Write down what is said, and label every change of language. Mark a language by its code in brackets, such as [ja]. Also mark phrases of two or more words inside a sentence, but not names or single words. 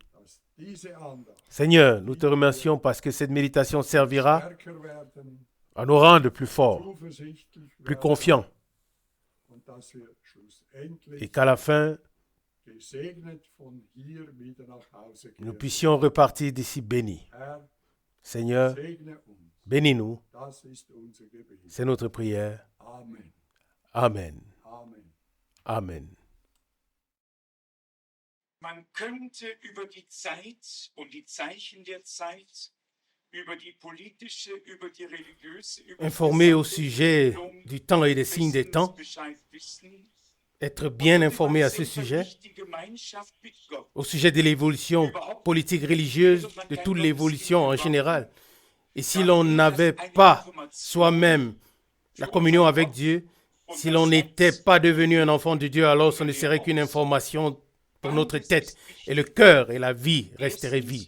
[fr] Seigneur, nous te remercions parce que cette méditation servira à nous rendre plus forts, plus confiants, et qu'à la fin, nous puissions repartir d'ici bénis. Seigneur, bénis-nous. C'est notre prière. Amen. Amen. [de] Man könnte über die Zeit und die Zeichen der Zeit, über die politische, über die religiöse, [fr] informé au sujet du temps et des signes des temps, être bien informé à ce sujet, au sujet de l'évolution politique religieuse, de toute l'évolution en général. Et si l'on n'avait pas soi-même la communion avec Dieu, si l'on n'était pas devenu un enfant de Dieu, alors ce ne serait qu'une information pour notre tête et le cœur et la vie resteraient vides.